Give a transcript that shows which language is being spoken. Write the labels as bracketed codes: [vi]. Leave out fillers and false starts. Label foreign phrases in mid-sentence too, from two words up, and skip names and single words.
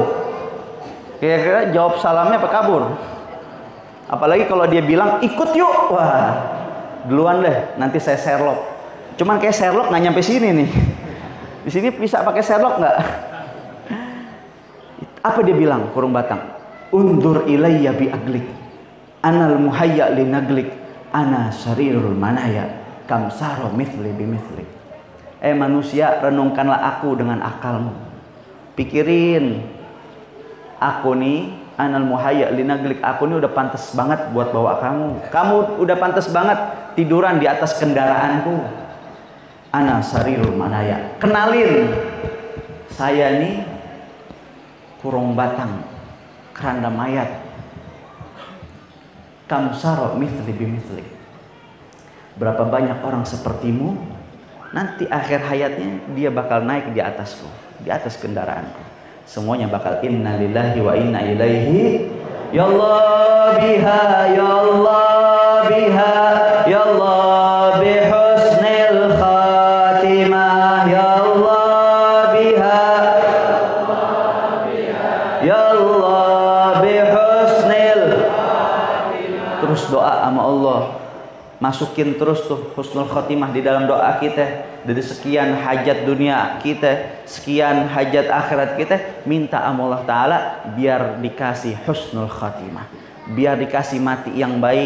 [id] Kira-kira jawab salamnya apa kabur? Apalagi kalau dia bilang ikut yuk, wah duluan deh, nanti saya Sherlock. Cuman kayak Sherlock nggak nyampe sini nih. Di sini bisa pakai Sherlock nggak? Apa dia bilang kurung batang? [ar] انظر إلي بعقلك، أنا المهيأ لنقلك، أنا سرير المنايا، كم سار مثلي بمثلي. [id] Manusia, renungkanlah aku dengan akalmu. Pikirin, aku nih [ar] أنا المهيأ لنقلك, [id] aku ini udah pantas banget buat bawa kamu. Kamu udah pantas banget tiduran di atas kendaraanku. [ar] أنا سرير المنايا. [id] Kenalin, saya nih kurung batang, keranda mayat. [ar] كم سار مثلي بمثلي. [id] Berapa banyak orang sepertimu, nanti akhir hayatnya dia bakal naik di atasku, di atas kendaraanku. Semuanya bakal [ar] إنا لله وإنا إليه. يا الله بها، يا الله بها، يا الله بحسن الخاتمة، يا الله بها، يا الله بحسن. [id] Terus doa sama Allah, masukin terus tuh [ar] حسن الخاتمة [id] di dalam doa kita. Dari sekian hajat dunia kita, sekian hajat akhirat kita, minta sama Allah Ta'ala biar dikasih [ar] حسن الخاتمة, [id] biar dikasih mati yang baik.